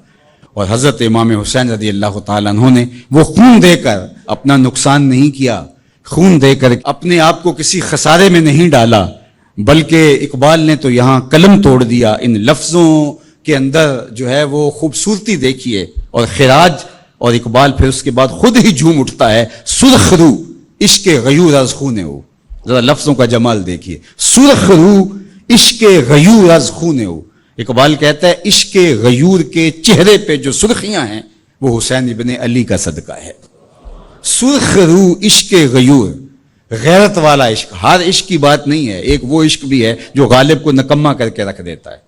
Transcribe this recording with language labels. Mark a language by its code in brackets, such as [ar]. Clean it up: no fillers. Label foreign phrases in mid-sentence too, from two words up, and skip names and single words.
[ur] اور حضرت امام حسین رضی اللہ تعالیٰ عنہ نے وہ خون دے کر اپنا نقصان نہیں کیا، خون دے کر اپنے آپ کو کسی خسارے میں نہیں ڈالا، بلکہ اقبال نے تو یہاں قلم توڑ دیا. ان لفظوں کے اندر جو ہے وہ خوبصورتی دیکھیے اور خراج. اور اقبال پھر اس کے بعد خود ہی جھوم اٹھتا ہے، [fa] سرخ رو عشق غیور از خون ہو. [ur] ذرا لفظوں کا جمال دیکھیے، [fa] سرخ رو عشق غیور از خون ہو. [ur] اقبال کہتا ہے عشق غیور کے چہرے پہ جو سرخیاں ہیں وہ حسین ابن علی کا صدقہ ہے. [fa] سرخ رو عشق غیور، [ur] غیرت والا عشق. ہر عشق کی بات نہیں ہے، ایک وہ عشق بھی ہے جو غالب کو نکما کر کے رکھ دیتا ہے.